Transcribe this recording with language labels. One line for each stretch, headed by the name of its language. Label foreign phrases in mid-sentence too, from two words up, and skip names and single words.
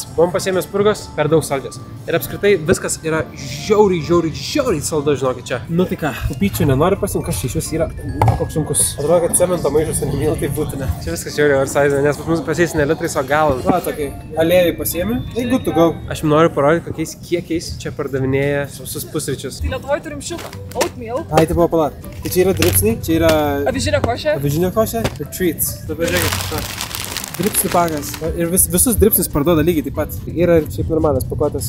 Lithuanian: Buvom pasiėmę spurgos, per daug saldžios. Ir apskritai viskas yra žiauriai saldus, žinokit, čia. Nu tai ką, pupyčių nenori pasimti, kas čia iš vis yra. Koks sunkus. Atrodo, kad cemento maišas ir miltai būtina. Čia viskas žiauriai oversize, nes pas mus pasės ne litrais, o galant. Va, tokiai aliejai pasiėmė. Tai
English: good to go.
Lithuanian: Aš jums noriu parodyti, kokiais kiekiais čia pardavinėja visus pusryčius. Tai Lietuvoje turim šitą. Oatmeal. Ai, tai buvo palat. Tai čia yra dripsniai, čia yra avižinė košė ir treats. Dabar žiūrėkit. Dripsnių pakas. Ir visus dripsnius parduoda lygiai taip pat. Yra šiaip normalas pakuotas.